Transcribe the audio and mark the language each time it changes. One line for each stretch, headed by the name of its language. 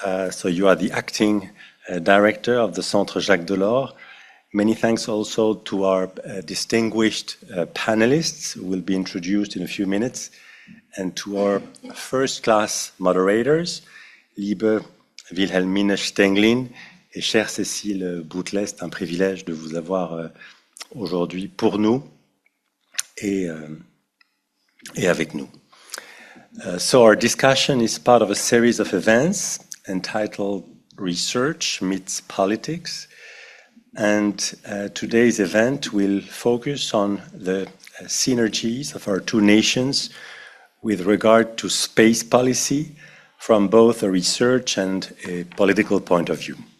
English: So you are the acting director of the Centre Jacques Delors. Many thanks also to our distinguished panelists who will be introduced in a few minutes, and to our first-class moderators, liebe Wilhelmine Stenglin et chère Cécile Boutelet.
French: C'est un privilège de vous avoir aujourd'hui pour nous et avec nous.
English: So our discussion is part of a series of events entitled Research Meets Politics. And today's event will focus on the synergies of our two nations with regard to space policy from both a research and a political point of view.